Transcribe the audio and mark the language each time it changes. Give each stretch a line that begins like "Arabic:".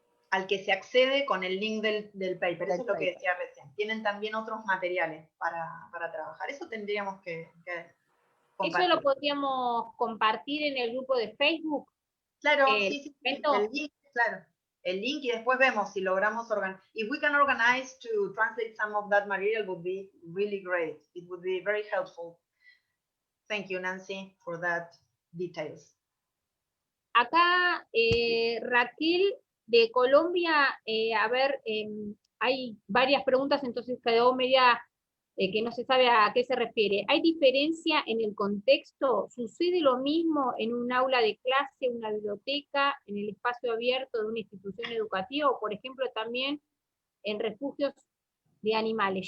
Spanish: Al que se accede con el link del paper, eso es lo que paper. decía recién. Tienen también otros materiales para trabajar. Eso tendríamos que compartir. Eso lo podríamos compartir en el grupo de Facebook. Claro, sí, el link, claro. El link, y después vemos si logramos organizar.
English: If we can organize to translate some of that material, would be really great. It would be very helpful. Thank you, Nancy, for that details.
Spanish: Acá Raquel de Colombia, a ver, hay varias preguntas, entonces quedó media que no se sabe a qué se refiere. ¿Hay diferencia en el contexto? ¿Sucede lo mismo en un aula de clase, una biblioteca, en el espacio abierto de una institución educativa o, por ejemplo, también en refugios de animales?